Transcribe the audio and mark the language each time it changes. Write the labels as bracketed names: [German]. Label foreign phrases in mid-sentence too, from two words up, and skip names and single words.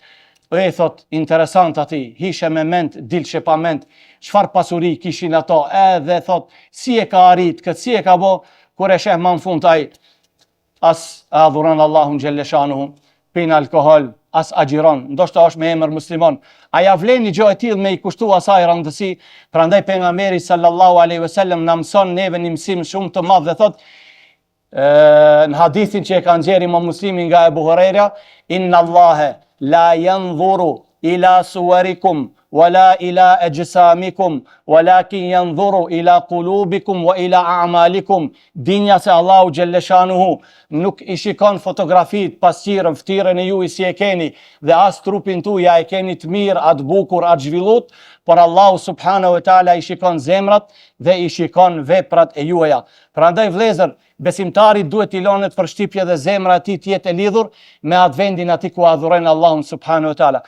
[Albanian] E thot, interesant ati, hishe me ment, dilshe pa ment, çfarë pasuri kishin ato, edhe thot, si e ka arrit, këtë si e ka bo, kur e sheh ma në fund ai, as adhuron Allahun xhelleshanuhu, pin alkohol, as agjiron, ndoshta është me emër musliman. A ja vlen një gjë e tillë me i kushtu asaj rëndësi? Prandaj pejgamberi [Arabic] صلى الله عليه وسلم [Albanian] na mëson neve një mësim shumë të madh dhe thot në hadithin që e ka nxjerrë Imam Muslimi nga Ebu Huraira, [Arabic] إن الله لا ينظر إلى صوركم ولا إلى أجسامكم ولكن ينظر إلى قلوبكم وإلى أعمالكم. [Albanian] Dinja se Allahu xhelleshanuhu nuk i shikon fotografit, pasqyrën, ftyrën e juaj si e keni dhe as trupin tuaj ja e keni të mirë, atë bukur, atë zhvillut, por Allahu [Arabic] سبحانه وتعالى [Albanian] i shikon zemrat dhe i shikon veprat e juaja. Prandaj vëllezër, besimtari duhet i lonet për shtypje dhe zemra e tij të jetë e lidhur me atë vendin aty ku adhurojnë Allahun [Arabic] سبحانه وتعالى.